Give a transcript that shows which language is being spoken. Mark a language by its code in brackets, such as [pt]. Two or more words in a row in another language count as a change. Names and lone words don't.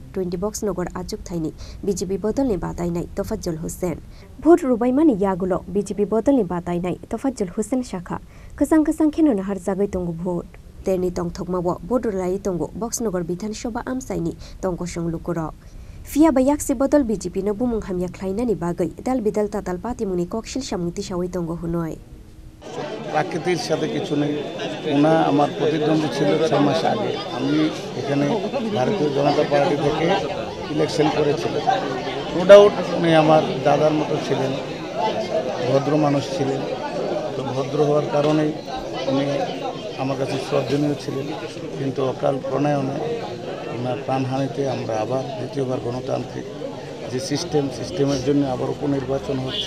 [trp] 20Boxanagar Achukthaini BJP Bodolni Batainai Tofazzal Hossain भोट rubaimani yagulo BJP Bodolni Batainai Tofazzal Hossain shakha kasang kheno nahar jagai tongo भोट terni tong thokmawo भोट rulai tongo Boxanagar Bidhansabha amsaini tongkosong lukurok Fia bayakse bodol BJP no bumung hamya khlainani bagai dal bidal tatal pati muni kokshil shamungti shawai tongo hunoi [bn] প্রাকৃতির সাথে কিছু নেই। ওনা আমার প্রতিদ্বন্দ্বী ছিল 6 মাস আগে। আমি এখানে ভারতীয় জনতা পার্টি থেকে ইলেকশন করেছিলাম। [en] no doubt [bn] উনি আমার দাদার মতো ছিলেন, ভদ্র মানুষ ছিলেন। তো ভদ্র হওয়ার কারণেই উনি আমার কাছে শ্রদ্ধনীয় ছিলেন, কিন্তু অকাল প্রণয়নে ওনার প্রাণহানিতে আমরা আবার দ্বিতীয়বার গণতান্ত্রিক যে সিস্টেমের জন্য আবার উপনির্বাচন হচ্ছে।